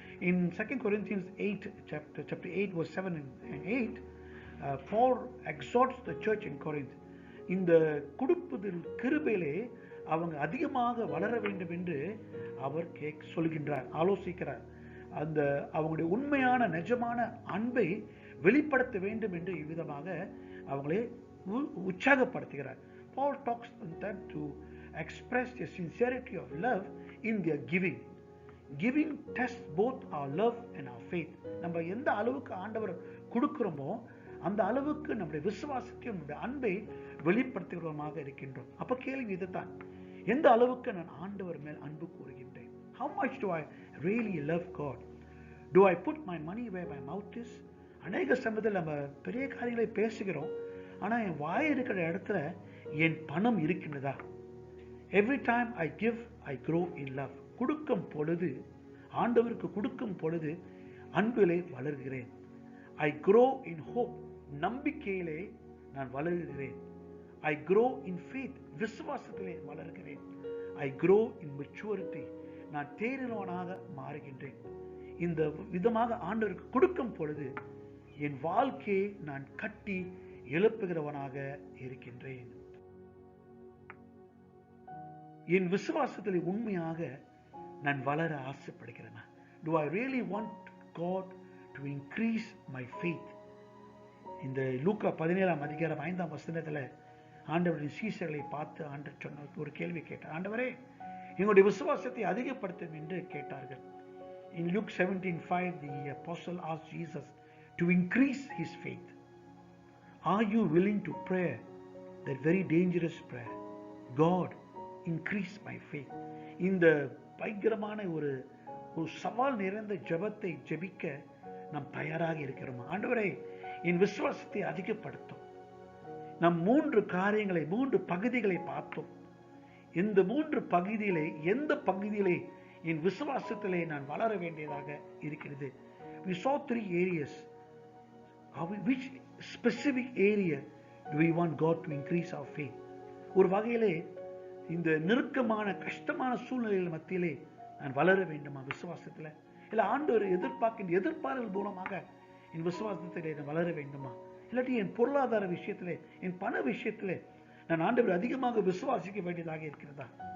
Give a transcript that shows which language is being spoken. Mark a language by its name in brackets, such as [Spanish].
[English] In 2 Corinthians 8, chapter 8, verse 7 and 8, Paul exhorts the church in Corinth. [Tamil] இந்த கொடுப்பதில் கிருபையிலே அவங்க அதிகமாக வளர வேண்டும் என்று அவர் சொல்கின்றார், ஆலோசிக்கிறார். அந்த அவங்களுடைய உண்மையான நிஜமான அன்பை வெளிப்படுத்த வேண்டும் என்று இவ்விதமாக அவங்களை உற்சாகப்படுத்துகிறார். [English] Paul talks on them to express the sincerity of love in their giving. Giving tests both our love and our faith. [Tamil] நம்ம எந்த அளவுக்கு ஆண்டவர் கொடுக்கிறோமோ அந்த அளவுக்கு நம்முடைய விசுவாசத்தையும் நம்முடைய அன்பை வெளிப்படுத்துகிறவமாக இருக்கின்றோம். அப்ப கேள்வி இதுதான், எந்த அளவுக்கு நான் ஆண்டவர் மேல் அன்பு கூறுகின்றேன்? [English] How much do I really love God? Do I put my money where my mouth is? [Tamil] அநேக சமயத்தில் நம்ம பெரிய காரியங்களை பேசுகிறோம், ஆனா என் வாய் இருக்கிற இடத்துல என் பணம் இருக்கின்றதா? [English] Every time I give, I grow in love. [Tamil] கொடுக்கும் பொழுது, ஆண்டவருக்கு கொடுக்கும் பொழுது அன்பிலே வளர்கிறேன். [English] I grow in hope. [Tamil] நம்பிக்கையிலே நான் வளர்கிறேன். [English] I grow in faith. [Tamil] விசுவாசத்திலே வளர்கிறேன். [English] I grow in maturity. [Tamil] நான் தேறினவனாக மாறுகின்றேன். இந்த விதமாக ஆண்டவருக்கு கொடுக்கும் பொழுது என் வாழ்க்கையை நான் கட்டி எழுப்புகிறவனாக இருக்கின்றேன். என் விசுவாசத்தில் உண்மையாக நான் வளர ஆசைப்படுகிறேன். [English] Do I really want God to increase my faith? [Tamil] இந்த லூக்கா 17:5 ஆண்டவரின் சீஷர்களை பார்த்து ஆண்டவர் சொன்ன ஒரு கேள்வி கேட்டார். ஆண்டவரே, எங்களுடைய விசுவாசத்தை அதிகப்படுத்தும் என்று கேட்டார்கள். [English] In Luke 17:5 the apostle asked Jesus to increase his faith. Are you willing to pray that very dangerous prayer? God, increase my faith. [Tamil] இந்த பயங்கரமான ஒரு சவால் நிறைந்த ஜெபத்தை ஜெபிக்க நாம் தயாராக இருக்கிறோமா? ஆண்டவரே, என் விசுவாசத்தை அதிகப்படுத்தும். நாம் 3 காரியங்களை 3 பகுதிகளை பார்த்தோம். இந்த 3 பகுதியிலே எந்த பகுதியிலே என் விசுவாசத்திலே நான் வளர வேண்டியதாக இருக்கிறது? [English] We saw 3 areas. Which specific area do we want God to increase our faith? [Tamil] ஒரு வகையிலே இந்த நெருக்கமான கஷ்டமான சூழ்நிலைகள் மத்தியிலே நான் வளர வேண்டுமா விசுவாசத்தில்? இல்லை ஆண்டவர் எதிர்பார்க்கின்ற எதிர்பார்ப்புகள் மூலமாக என் விசுவாசத்திலே நான் வளர வேண்டுமா? இல்லாட்டி என் பொருளாதார விஷயத்திலே, என் பண விஷயத்திலே நான் ஆண்டவர் அதிகமாக விசுவாசிக்க வேண்டியதாக இருக்கிறதா?